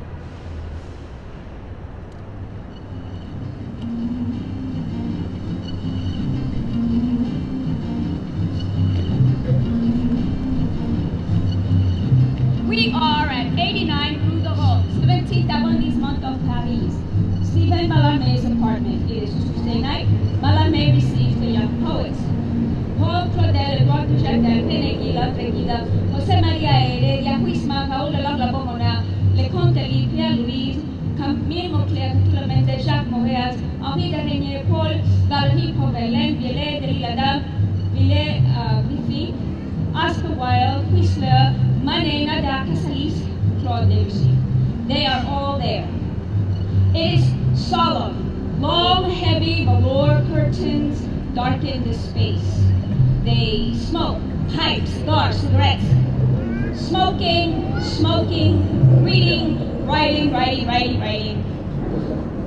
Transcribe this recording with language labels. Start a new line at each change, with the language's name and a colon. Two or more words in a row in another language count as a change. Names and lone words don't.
English: We are at 89 Rue de Rome, 17th arrondissement of Paris. Stephen Mallarmé's apartment. It is Tuesday night. Mallarmé receives the young poets. Paul Claudel, Eduard Duchâtel, Penegila, Pegida, José María Heredia, Huisma, Raúl Alonga Pomona, Leconte, Pierre-Louise, Camille Mauclair, Tourmente, Jacques Moreas, Henri de Régnier, Paul, Valérie Proverlaine, Villet, Delilada, Villet, Riffy, Oscar Wilde, Whistler, Manet, Nada, Casalis, Claude Debussy. They are all there. It is solemn. Long, heavy velour curtains darken the space. They smoke, pipe, cigars, cigarettes. Smoking, smoking, reading, writing, writing, writing, writing.